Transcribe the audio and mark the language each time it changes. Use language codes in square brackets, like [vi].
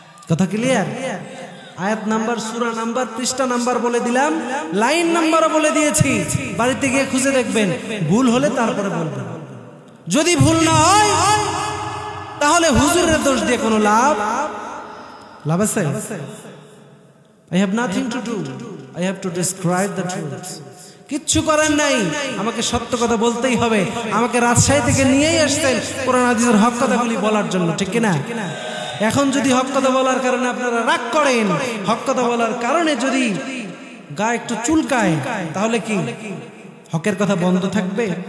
[bn] কথা ক্লিয়ার? আয়াত নাম্বার, সূরা নাম্বার, পৃষ্ঠা নাম্বার বলে দিলাম, লাইন নাম্বারও বলে দিয়েছি। বাড়িতে গিয়ে খুঁজে দেখবেন, ভুল হলে তারপরে বলবেন। যদি ভুল না হয় তাহলে হুজুরের দোষ দিয়ে কোনো লাভ আছে? [en] I have nothing to do. I have to describe the truth. [bn] কিচ্ছু করেন নাই, আমাকে সত্য কথা বলতেই হবে। আমাকে রাজশাহী থেকে নিয়েই আসতেন কোরআন হাদিসের হক কথাগুলি বলার জন্য, ঠিক কিনা? এখন যদি হক কথা বলার কারণে আপনারা রাগ করেন, হক কথা বলার কারণে যদি গা একটু চুলকায়, তাহলে কি হকের কথা বন্ধ থাকবে?